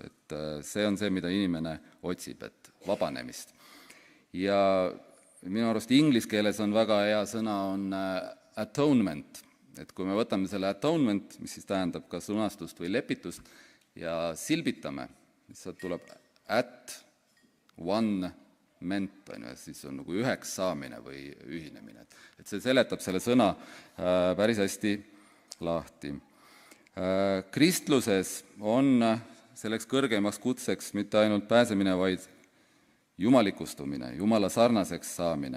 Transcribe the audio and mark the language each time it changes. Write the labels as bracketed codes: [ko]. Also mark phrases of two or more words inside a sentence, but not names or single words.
[et] Et see on see, mida inimene otsib, et vabanemist. Ja minu arust inglise keeles on väga hea sõna on atonement. Et kui me võtame selle atonement, mis siis tähendab kas lunastust või lepitust, ja silbitame, siis tuleb [en] at one ment, [et] siis on nagu üheks saamine või ühinemine. Et see seletab selle sõna päris hästi lahti. Kristluses on selleks kõrgemaks kutseks mitte ainult pääsemine, vaid jumalikustumine, Jumala sarnaseks saamine.